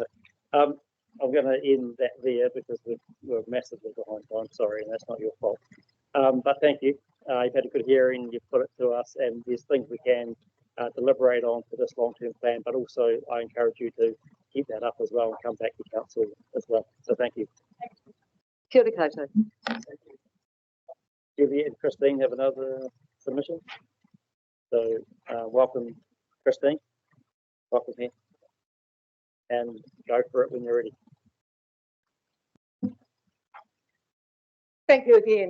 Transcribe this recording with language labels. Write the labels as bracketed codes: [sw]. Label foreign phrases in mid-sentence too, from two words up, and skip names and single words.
[en] I'm going to end that there because we're massively behind time. Sorry, and that's not your fault. But thank you. You've had a good hearing. You've put it to us, and there's things we can deliberate on for this long-term plan. But also, I encourage you to keep that up as well and come back to council as well. So thank you. [mi] Kia ora koutou. [en] Juliet and Christine have another submission. So welcome, Christine. Welcome here. And go for it when you're ready. Thank you again.